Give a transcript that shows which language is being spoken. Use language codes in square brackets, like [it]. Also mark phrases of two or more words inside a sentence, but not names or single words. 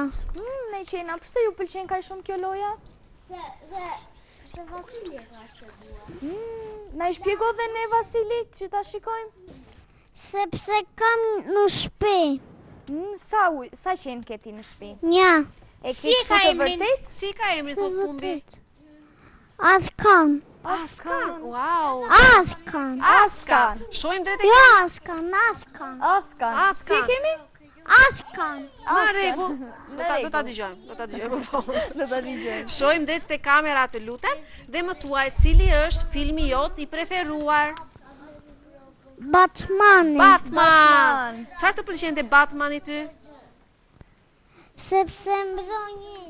[sq] Me qena, pse ju pëlqen kaq shumë kjo loja? Na i shpjego dhe ne Vasilit që ta shikojmë? Sepse kam në shtëpi. Sa qenë ke ti në shtëpi? Një. E Si ke e ka kështu të emrin? vërtet? Si ka emrin thot Pumbi? Askan. Askan. Wow. Askan. Askan. Shojmë drejt e Jo Askan, Askan. Askan. Si Askan. kemi? Askan. Në rregull. Në Do ta rregull. dëgjojmë, do ta dëgjojmë po. Do ta dëgjojmë. Shojmë drejt te kamera, të lutem, dhe më thuaj cili është filmi jot i preferuar? Batmani. Batman. Çfarë të pëlqen te Batmani ty? Sepse mbron një.